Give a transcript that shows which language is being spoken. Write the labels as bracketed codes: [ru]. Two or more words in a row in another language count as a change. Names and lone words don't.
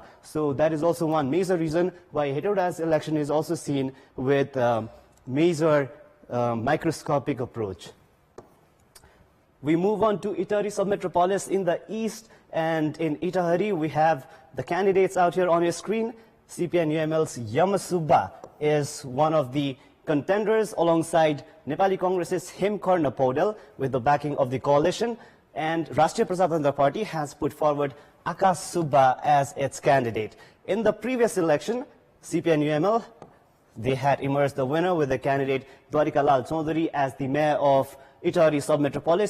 [en] So that is also one major reason why Hetauda's election is also seen with major microscopic approach. We move on to Itahari sub-metropolis in the east, and in Itahari we have the candidates out here on your screen. CPN-UML's Yamasubba is one of the contenders alongside Nepali Congress's Hemkarna Paudel with the backing of the coalition, and Rashtriya Prajatantra Party has put forward Akash Subba as its candidate. In the previous election, CPN-UML, they had emerged the winner with the candidate Dwarika Lal Chaudhary as the mayor of Itahari sub-metropolis.